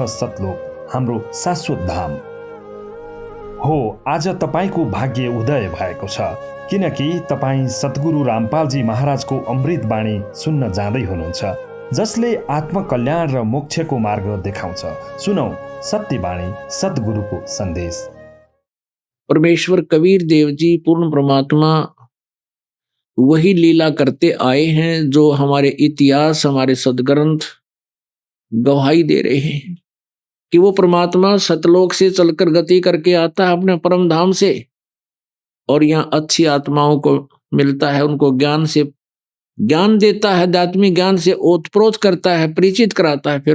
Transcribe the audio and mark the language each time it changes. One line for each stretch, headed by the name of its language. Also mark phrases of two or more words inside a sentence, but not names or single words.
Nepali: सतलोक हाम्रो शाश्वत धाम हो। आज तपाईँको भाग्य उदय भएको छ, किनकि तपाईँ सद्गुरु रामपालजी महाराजको अमृत बाणी सुन्न जाँदै हुनुहुन्छ, जसले आत्मकल्याण र मोक्षको मार्ग देखाउँछ। सुनौ सत्यवाणी, सद्गुरुको सन्देश।
Hindi: परमेश्वर कबीर देव जी पूर्ण परमात्मा वही लीला करते आए हैं जो हमारे इतिहास, हमारे सदग्रंथ गवाही दे रहे हैं कि वो परमात्मा सतलोक से चलकर गति करके आता है अपने परम धाम से, और यहाँ अच्छी आत्माओं को मिलता है, उनको ज्ञान देता है, आध्यात्मिक ज्ञान से ओतप्रोत करता है, परिचित कराता है।